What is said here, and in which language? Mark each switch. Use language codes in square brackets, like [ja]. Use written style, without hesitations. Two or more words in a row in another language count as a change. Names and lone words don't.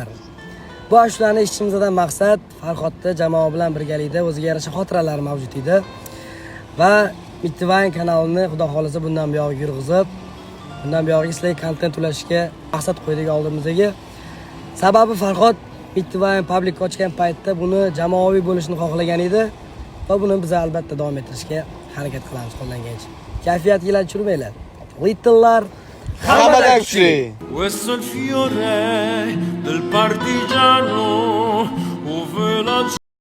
[uz] Bu ashulani eshitishimizdan maqsad Farhodda jamoa bilan birgalikda o'ziga yarasha xotiralar mavjud edi va Mittivine kanalini xudo xolisa bundan buyog'i yurg'izib, bundan buyog'i sizlarga kontent ulashishga maqsad qo'ydik oldimizga. Sababi Farhod Mittivine public ochgan paytda buni jamoaviy bo'lishini xohlagan edi va buni biz albatta davom ettirishga harakat qilamiz qo'llangancha. Kayfiyatga tushirmanglar. Littinlar Hammadan kuchli. [it] Questo è il fiore del partigiano, oh vela